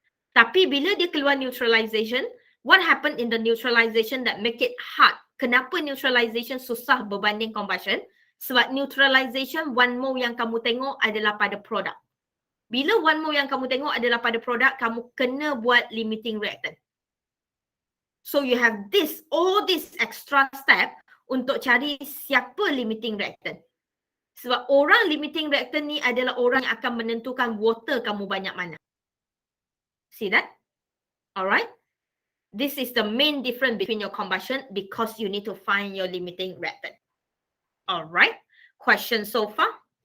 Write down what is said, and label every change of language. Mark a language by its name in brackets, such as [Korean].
[Malay] Tapi bila dia keluar [English] neutralization, what happened in the neutralization that make it hard? [Malay] Kenapa neutralization susah berbanding combustion? Sebab neutralization 1 mole yang kamu tengok adalah pada produk. Bila 1 mole yang kamu tengok adalah pada produk, kamu kena buat limiting reactant. [English] So you have this, all this extra step [Malay] untuk cari siapa [English] limiting reactant. [Malay] Sebab orang limiting reactant ni adalah orang yang akan menentukan water kamu banyak mana. [English] See that? Alright? This is the main difference between your combustion because you need to find your limiting reactant. Alright? Question so far?